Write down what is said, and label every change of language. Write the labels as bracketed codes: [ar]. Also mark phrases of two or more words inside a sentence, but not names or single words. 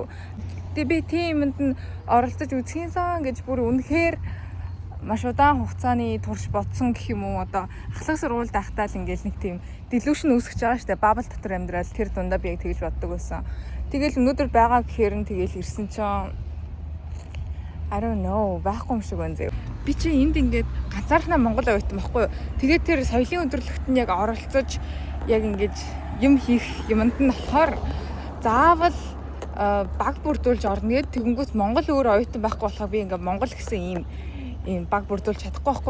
[mn] Тэгээ би тиймэнд нь оролцож үзхийнсэн гэж бүр үнэхээр маш удаан хугацааны турш бодсон гэх юм уу, одоо ахлах сургуульд ахтаал ингээл нэг тийм delusion үүсгэж байгаа штэ, бабл дотор амьдрал тэр дундаа би яг тэгж боддог байсан. Тэгэл өнөөдөр байгаа гэхээр нь тэгэл ирсэн чинь [en] I don't know, [mn] байхгүй юм шиг байна зөө. Би чи энд ингээд ганцаархнаа Монгол оюутан байхгүй юу? Тэгээд тэр соёлын өдөрлөгт нь яг оролцож яг ингэж юм хийх юмд нь болохоор заавал баг бүрдүүлж орно гэдэг. Тэгэнгүүт Монгол өөр оюутан байхгүй болохоор би ингээд Монгол гэсэн ийм баг бүрдүүлж чадахгүй байхгүй.